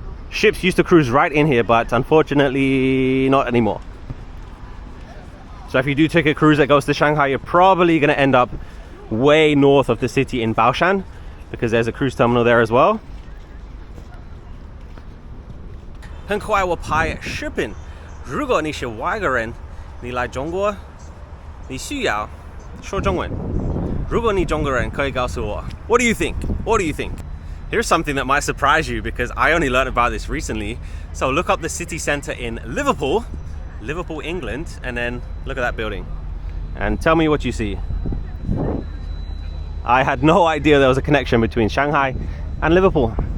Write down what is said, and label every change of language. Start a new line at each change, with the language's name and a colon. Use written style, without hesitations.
English: Ships used to cruise right in here, but unfortunately not anymore. So if you do take a cruise that goes to Shanghai, you're probably going to end up way north of the city in Baoshan, because there's a cruise terminal there as well.
Chinese: 很快我拍视频，如果你是外国人，你来中国，你需要说中文。如果你中国人，可以告诉我
English: What do you think? What do you think? Here's something that might surprise you, because I only learned about this recently. So look up the city centre in Liverpool, England, and then look at that building. And tell me what you see. I had no idea there was a connection between Shanghai and Liverpool.